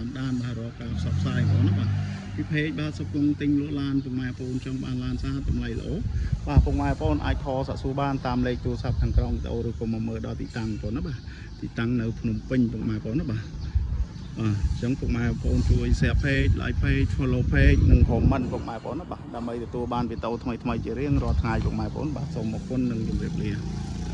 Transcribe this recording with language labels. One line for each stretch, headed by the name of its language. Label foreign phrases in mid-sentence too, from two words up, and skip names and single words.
Khmer: ដានបាទរកការផ្សព្វផ្សាយបងប្អូនណាបាទពីเพจបាទសុគង្គទិញលក់ឡានពុកម៉ែបងប្អូនចង់បានឡានស្អាតតម្លៃល្អបាទពុកម៉ែបងប្អូនអាចខលសាកសួរបានតាមលេខទូរស័ព្ទខាងក្រោមវីដេអូឬក៏មកមើលដល់ទីតាំងបងប្អូនណាបាទទីតាំងនៅភ្នំពេញពុកម៉ែបងប្អូនណាបាទអញ្ចឹងពុកម៉ែបងប្អូនជួយ
English: share page like page follow page
Khmer: និង comment ពុកម៉ែបងប្អូនណាបាទដើម្បីទទួលបានវីដេអូថ្មីជារៀងរាល់ថ្ងៃពុកម៉ែបងប្អូនបាទសូមអរគុណនិងជម្រាបលា